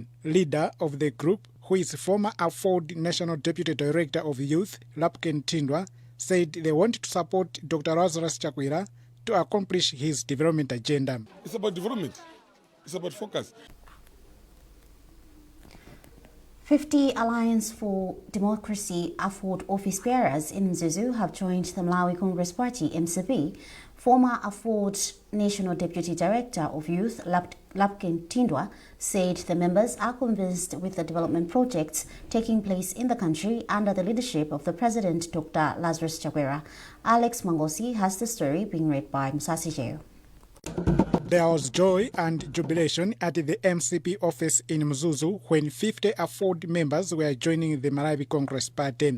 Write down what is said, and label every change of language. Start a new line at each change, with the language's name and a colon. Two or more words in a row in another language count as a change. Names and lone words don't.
English: Leader of the group, who is former AFOD National Deputy Director of Youth, Lapken Tindwa, said they want to support Dr. Lazarus Chakwera to accomplish his development agenda. It's about development. It's about focus. 50 Alliance for Democracy AFOD office bearers in Mzuzu have joined the Malawi Congress Party MCP. Former AFOD National Deputy Director of Youth, Lapken Tindwa, said the members are convinced with the development projects taking place in the country under the leadership of the President, Dr. Lazarus Chakwera. Alex Mangosi has the story being read by Musasi Jeo. There was joy and jubilation at the MCP office in Mzuzu when 50 AFOD members were joining the Malawi Congress Party.